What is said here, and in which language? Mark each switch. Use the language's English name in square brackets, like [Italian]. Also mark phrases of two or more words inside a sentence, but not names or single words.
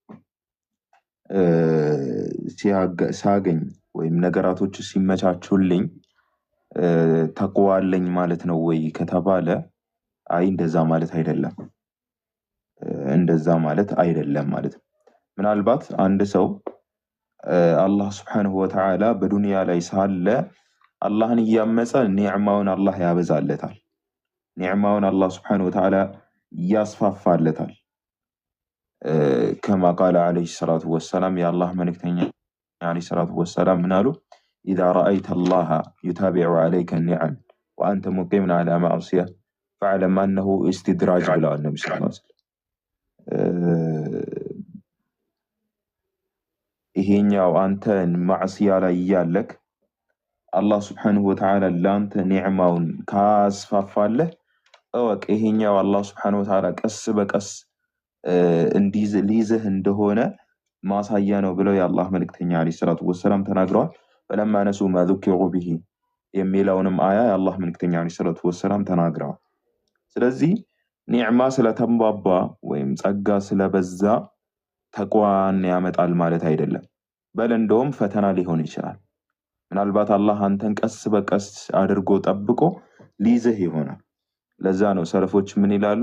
[Amharic] ሲያገኝ ወይም ነገራቶች ሲመቻቹልኝ ተቅዋ አለኝ ማለት ነው ወይ ከተባለ አይ እንደዛ ማለት አይደለም። እንደዛ ማለት አይደለም ማለት ነው። ምናልባት አንድ ሰው አላህ [Arabic] سبحانه وتعالى [Amharic] በዱንያ ላይ ሳለ አላህን እያመፀ ኒዕማውን አላህ ያበዛለታል። ኒዕማውን አላህ [Arabic] سبحانه وتعالى [Amharic] ያስፋፋለታል። [Arabic] كما قال عليه الصلاة والسلام يا الله [Amharic] መልእክተኛ [Arabic] عليه الصلاة والسلام [Amharic] ምን አሉ? [Arabic] إذا رأيت الله يتابع عليك النعم وأنت مقيم على معصية فاعلم أنه استدراج [Amharic] ብለዋል ነብዩ [Arabic] صلى الله عليه وسلم። [Amharic] ይሄኛው አንተ ማዕሲያ ላይ ያለክ አላህ [Arabic] سبحانه وتعالى [Amharic] ላንተ ኒዕማውን ካስፋፋለህ እወቅ ይሄኛው አላህ [Arabic] سبحانه وتعالى [Amharic] ቀስ በቀስ ሊይዝህ እንደሆነ ማሳያ ነው ብለው የአላህ መልእክተኛ [Arabic] عليه الصلاة والسلام [Amharic] ተናግረዋል። [Arabic] فلما نسوا ما ذكروا به [Amharic] የሚለውንም አያ የአላህ መልእክተኛ [Arabic] عليه الصلاة والسلام [Amharic] ተናግረዋል። ስለዚህ ኒዕማ ስለተንባባ ወይም ጸጋ ስለበዛ ተቅዋን ያመጣል ማለት አይደለም። በል እንደውም ፈተና ሊሆን ይችላል። ምናልባት አላህ አንተን ቀስ በቀስ አድርጎ ጠብቆ ሊይዝህ ይሆናል። ለዛ ነው ሰለፎች ምን ይላሉ?